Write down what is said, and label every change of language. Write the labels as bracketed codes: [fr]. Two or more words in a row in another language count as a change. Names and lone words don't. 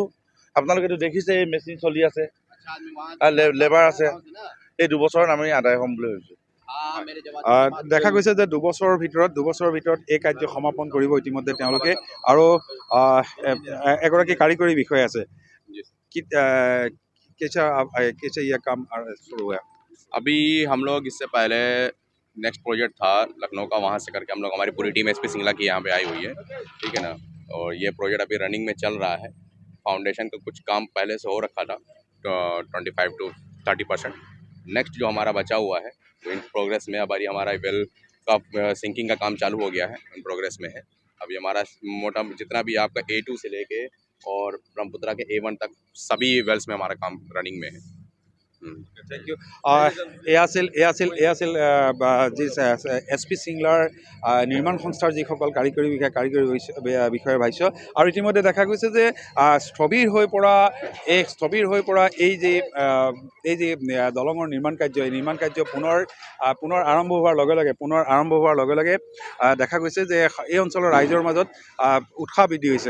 [as] আপোনালোকেতো দেখিছে এই মেচিন চলি আছে, লেবাৰ আছে। এই ২ বছৰত আমি আদায় হ'ম বুলি ভাবিছোঁ। দেখা গৈছে যে ২ বছৰৰ ভিতৰত এই কাৰ্য সমাপন কৰিব ইতিমধ্যে তেওঁলোকে আৰু এগৰাকী কাৰিকৰী বিষয়া আছে। [hi] कैसे यह काम शुरू हुआ? अभी हम लोग इससे पहले नेक्स्ट प्रोजेक्ट था लखनऊ का, वहाँ से करके हम लोग हमारी पूरी टीम SP सिंगला की यहाँ पे आई हुई है, ठीक है ना। और ये प्रोजेक्ट अभी रनिंग में चल रहा है। फाउंडेशन का कुछ काम पहले से हो रखा था, 25 to 30%। नेक्स्ट जो हमारा बचा हुआ है वो [en] in progress [hi] में, अब हमारा वेल का सिंकिंग का काम चालू हो गया है, [en] in progress [hi] में है। अभी हमारा मोटा जितना भी आपका A2 से लेके और ब्रह्मपुत्रा के A1 तक सभी वेल्स में हमारा काम रनिंग में है। [en] Thank you. [as] এয়া আছিল যি SP সিংলাৰ নিৰ্মাণ সংস্থাৰ যিসকল কাৰিকৰী বিষয়াৰ ভাষ্য আৰু ইতিমধ্যে দেখা গৈছে যে স্থবিৰ হৈ পৰা এই যি দলঙৰ নিৰ্মাণ কাৰ্য পুনৰ আৰম্ভ হোৱাৰ লগে লগে দেখা গৈছে যে এই অঞ্চলৰ ৰাইজৰ মাজত উৎসাহ বৃদ্ধি হৈছে।